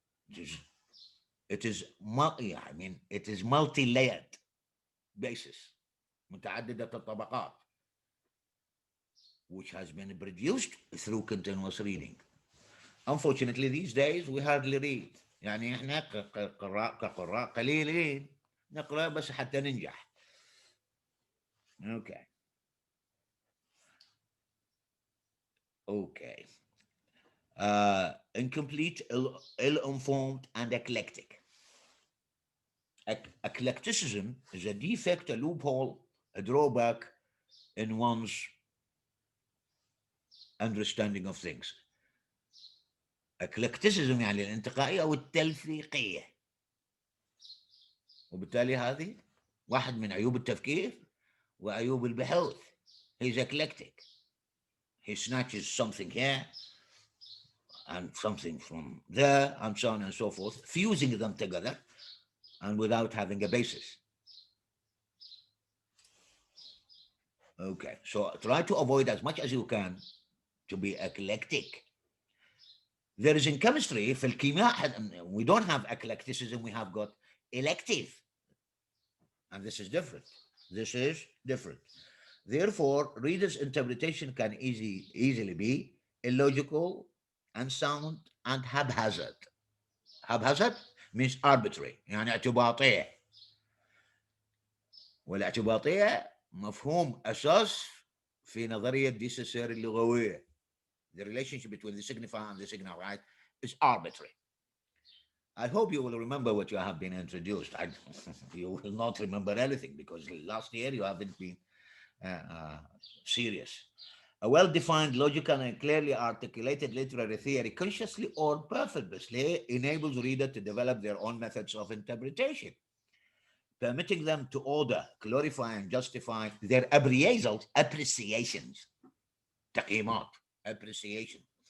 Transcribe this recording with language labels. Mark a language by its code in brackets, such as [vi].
[en] It is, it is multi-layered basis, [ar] متعددة الطبقات, [en] which has been produced through continuous reading. Unfortunately, these days we hardly read. [ar] يعني احنا كقراء قليلين نقرأ بس حتى ننجح. [en] Okay. Okay. Incomplete, ill-informed, and eclectic. Eclecticism is a defect, a loophole, a drawback in one's understanding of things. [ar] eclecticism يعني الانتقائية أو التلفيقية، وبالتالي هذه واحد من عيوب التفكير وعيوب البحوث. [en] He's eclectic. He snatches something here and something from there and so on and so forth, fusing them together and without having a basis. Okay, so try to avoid as much as you can to be eclectic. There is in chemistry, [ar] في الكيمياء, [en] we don't have eclecticism, we have got elective. And this is different. This is different. Therefore, reader's interpretation can easily be illogical, unsound, and haphazard. Haphazard means arbitrary, [ar] يعني اعتباطية. والاعتباطية مفهوم أساس في نظرية دي سيسير اللغوية. [en] The relationship between the signifier and the signified is arbitrary. I hope you will remember what you have been introduced. You will not remember anything because last year you haven't been serious. A well-defined, logical, and clearly articulated literary theory, consciously or purposely, enables reader to develop their own methods of interpretation, permitting them to order, clarify, and justify their appreciations, تقييمات, appreciation.